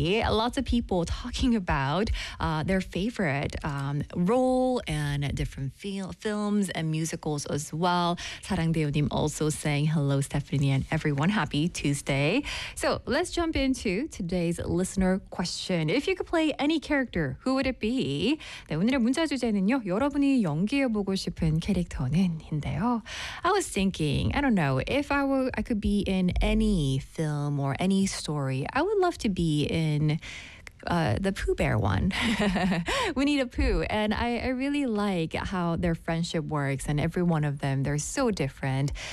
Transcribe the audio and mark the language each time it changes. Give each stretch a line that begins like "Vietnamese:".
English: Lots of people talking about their favorite role and different films and musicals as well. 사랑대요님 also saying hello, Stephanie, and everyone. Happy Tuesday. So let's jump into today's listener question. If you could play any character, who would it be?
Korean: 네, 오늘의 문자 주제는요. 여러분이 연기해보고 싶은 캐릭터는인데요.
English: I was thinking, I don't know, if I could be in any film or any story, I would love to be in the Pooh Bear one. Winnie the Pooh. And I really like how their friendship works, and every one of them, they're so different.